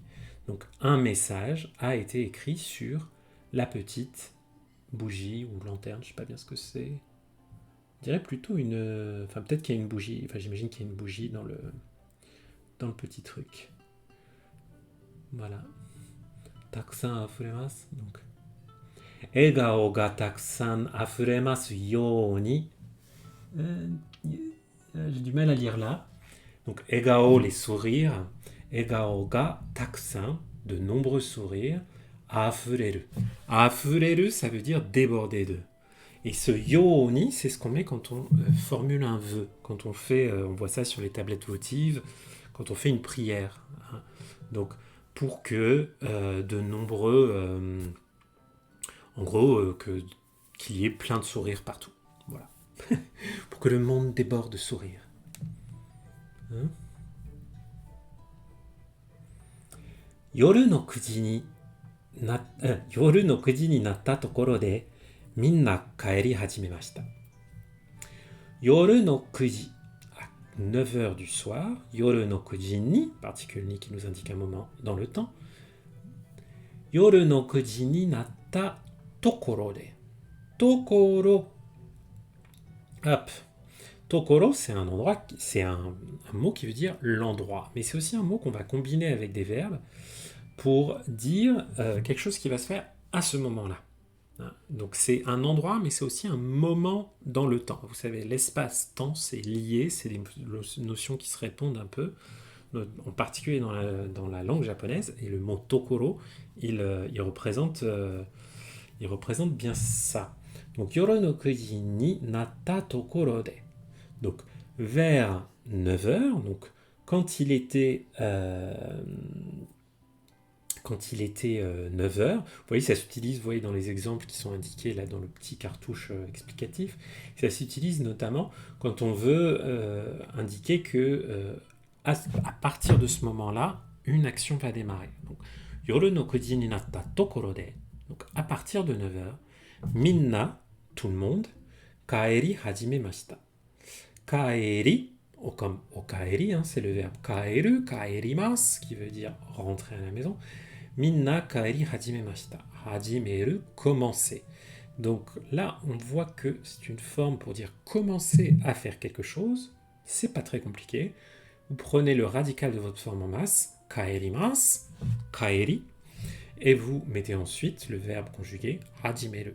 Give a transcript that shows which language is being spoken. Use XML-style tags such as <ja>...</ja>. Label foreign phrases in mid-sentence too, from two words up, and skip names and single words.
<fr>Donc, un message a été écrit sur la petite bougie ou lanterne, je ne sais pas bien ce que c'est. Je dirais plutôt une... Enfin, peut-être qu'il y a une bougie. Enfin, j'imagine qu'il y a une bougie dans le petit truc. Voilà.</fr> <ja>たくさん溢れます.</ja> <fr>Donc.</fr> <ja>笑顔がたくさん溢れますように.</ja> <fr>J'ai du mal à lire là. Donc, egao, les sourires.</fr> <ja>笑顔がたくさん,</ja> <fr>de nombreux sourires. afureru. Afureru, ça veut dire déborder de. Et ce yoni, c'est ce qu'on met quand on formule un vœu, quand on fait, on voit ça sur les tablettes votives, quand on fait une prière. Hein. Donc, pour que de nombreux, en gros, qu'il y ait plein de sourires partout. Voilà. Pour que le monde déborde de sourires. Hein?</fr> <ja>夜の9時に夜の9時になったところでみんな帰り始めました。夜の9時、</ja> <fr>9 heures du soir,</fr> <ja>夜の9時に,</ja> <fr>particule ni qui nous indique un moment dans le temps.</fr> <ja>夜の9時になったところで.</ja> <fr>Tokoro. Hop. Tokoro, c'est un endroit, c'est un mot qui veut dire l'endroit. Mais c'est aussi un mot qu'on va combiner avec des verbes pour dire quelque chose qui va se faire à ce moment-là. Donc c'est un endroit, mais c'est aussi un moment dans le temps. Vous savez, l'espace-temps, c'est lié, c'est des notions qui se répondent un peu, en particulier dans la langue japonaise. Et le mot tokoro, il représente bien ça. Donc</fr> <ja>夜の9時になったところで.</ja> <fr>Donc vers 9 heures, donc quand il était 9 heures, vous voyez, ça s'utilise, vous voyez, dans les exemples qui sont indiqués là dans le petit cartouche explicatif, ça s'utilise notamment quand on veut indiquer que à partir de ce moment-là, une action va démarrer. Donc,</fr> <ja>夜の9時になったところで,</ja> <fr>donc à partir de 9 heures, minna, tout le monde,</fr> <ja>帰り始めました.</ja> <fr>Kaeri, comme okaeri, hein, c'est le verbe</fr> <ja>帰る、帰ります,</ja> <fr>qui veut dire rentrer à la maison.</fr> <ja>みんな帰り始めました.</ja> <fr>Hajimeru, commencer. Donc là, on voit que c'est une forme pour dire commencer à faire quelque chose. C'est pas très compliqué. Vous prenez le radical de votre forme en masse,</fr> <ja>帰ります、帰り,</ja> <fr>et vous mettez ensuite le verbe conjugué hajimeru.</fr>